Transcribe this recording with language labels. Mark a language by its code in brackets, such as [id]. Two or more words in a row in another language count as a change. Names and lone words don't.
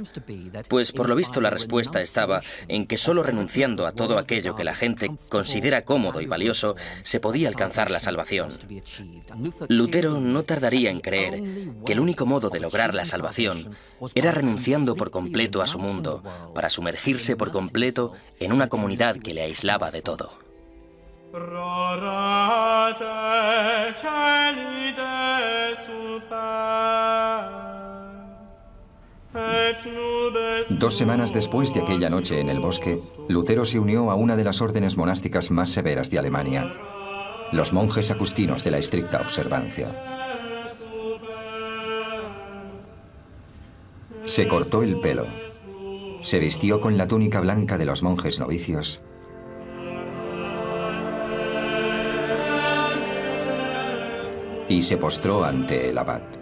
[es] Pues por lo visto la respuesta estaba en que solo renunciando a todo aquello que la gente considera cómodo y valioso se podía alcanzar la salvación. Lutero no tardaría en creer que el único modo de lograr la salvación era renunciando por completo a su mundo, para sumergirse por completo en una comunidad que le aislaba de todo. [la] Rorate celi de super, et nubes [es] 2 semanas después de aquella noche en el bosque, Lutero se unió a una de las órdenes monásticas más severas de Alemania, los monjes agustinos de la estricta observancia. Se cortó el pelo, se vistió con la túnica blanca de los monjes novicios y se postró ante el abad.